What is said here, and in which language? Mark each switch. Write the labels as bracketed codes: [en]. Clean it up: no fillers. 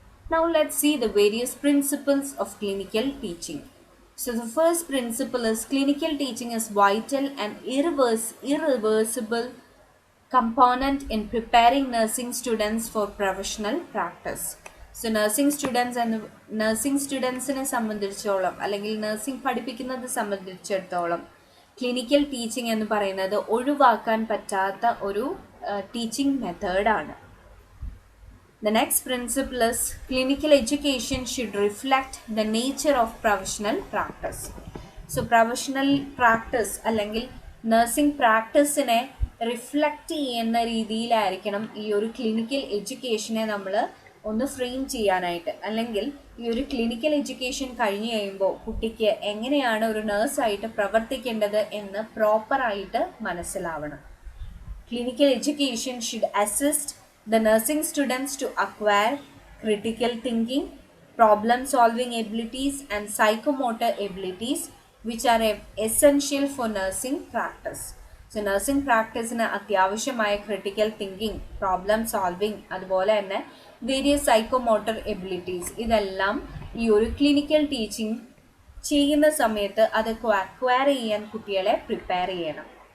[en] Now let's see the various principles of clinical teaching. So the first principle is clinical teaching is vital and irreversible component in preparing nursing students for professional practice. So nursing students and nursing [ml] സ്റ്റുഡൻസിനെ സംബന്ധിച്ചിടത്തോളം അല്ലെങ്കിൽ nursing പഠിപ്പിക്കുന്നത് സംബന്ധിച്ചിടത്തോളം clinical teaching എന്ന് പറയുന്നത് ഒഴിവാക്കാൻ പറ്റാത്ത ഒരു teaching മെത്തേഡാണ്. [en] The next principle is clinical education should reflect the nature of professional practice. So professional practice [ml] അല്ലെങ്കിൽ നഴ്സിംഗ് പ്രാക്ടീസിനെ റിഫ്ലക്റ്റ് ചെയ്യുന്ന രീതിയിലായിരിക്കണം ഈ ഒരു ക്ലിനിക്കൽ എഡ്യൂക്കേഷനെ നമ്മൾ ഒന്ന് ഫ്രെയിം ചെയ്യാനായിട്ട്. അല്ലെങ്കിൽ ഈ ഒരു ക്ലിനിക്കൽ എഡ്യൂക്കേഷൻ കഴിഞ്ഞ് കഴിയുമ്പോൾ കുട്ടിക്ക് എങ്ങനെയാണ് ഒരു നേഴ്സായിട്ട് പ്രവർത്തിക്കേണ്ടത് എന്ന് പ്രോപ്പറായിട്ട് മനസ്സിലാവണം. [en] Clinical education should assist the nursing students to acquire critical thinking, problem solving abilities and psychomotor abilities which are essential for nursing practice. So nursing practice-ന് [ml] അത്യാവശ്യമായ ക്രിട്ടിക്കൽ തിങ്കിങ്, പ്രോബ്ലം സോൾവിങ്, അതുപോലെ തന്നെ വേരിയസ് സൈക്കോമോട്ടർ എബിലിറ്റീസ് ഇതെല്ലാം ഈ ഒരു clinical teaching ചെയ്യുന്ന സമയത്ത് അതൊക്കെ acquire ചെയ്യാൻ കുട്ടികളെ പ്രിപ്പയർ ചെയ്യണം.